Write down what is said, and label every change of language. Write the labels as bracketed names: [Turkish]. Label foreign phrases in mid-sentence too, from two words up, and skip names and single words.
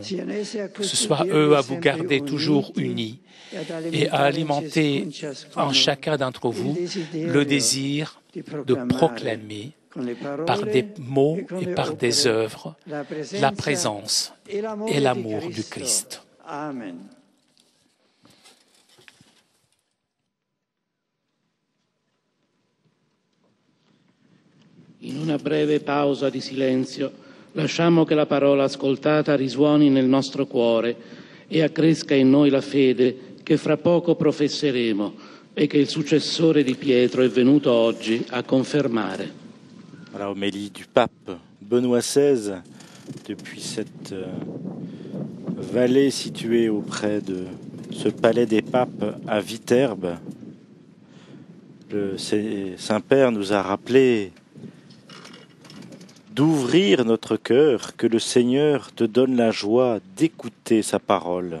[French] Que ce soit eux à vous garder toujours unis et à alimenter en chacun d'entre vous le désir de proclamer par des mots et par des œuvres la présence et l'amour du Christ. Amen. [Italian] In una breve pausa di silenzio, lasciamo che la parola ascoltata risuoni nel nostro cuore e accresca in noi la fede che fra poco professeremo e che il successore di Pietro è venuto oggi a confermare. [French] La homélie du pape Benoît XVI depuis cette vallée située auprès de ce palais des papes à Viterbe. Le Saint-Père nous a rappelé d'ouvrir notre cœur, que le Seigneur te donne la joie d'écouter sa parole.